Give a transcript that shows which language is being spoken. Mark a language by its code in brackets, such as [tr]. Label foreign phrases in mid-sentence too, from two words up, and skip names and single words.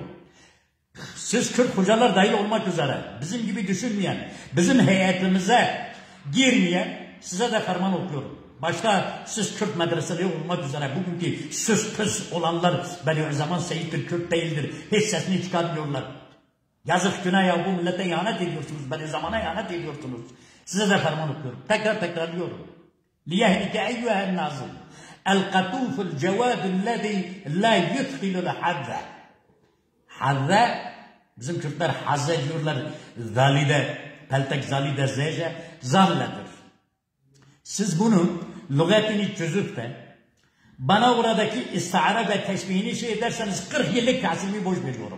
[tr] Siz Kürt hocalar dahil olmak üzere bizim gibi düşünmeyen, bizim heyetimize girmeyen size de ferman okuyorum. Başta siz Kürt medreseleri olmak üzere bugünkü süs püs olanlar Bediüzzaman Seyit'tir, Kürt değildir. Hiç sesini çıkarmıyorlar. Yazık günah ya bu millete ihanet ediyorsunuz. Bediüzzaman'a ihanet ediyorsunuz. Size de ferman okuyorum. Tekrarlıyorum. [ar] لِيَهْلِكَ اَيُّهَا النَّازِمْ الْقَطُوفُ الْجَوَادُ الَّذِي لَا يُدْخِلُ الْحَذَّ [tr] Hazze, bizim Kürtler hazze diyorlar. Zalide, peltek zalide zece, zalledir. Siz bunun lügatini çözüp de Bana oradaki istihara ve teşbihini şey ederseniz 40 yıllık tahsilimi boş veriyorum.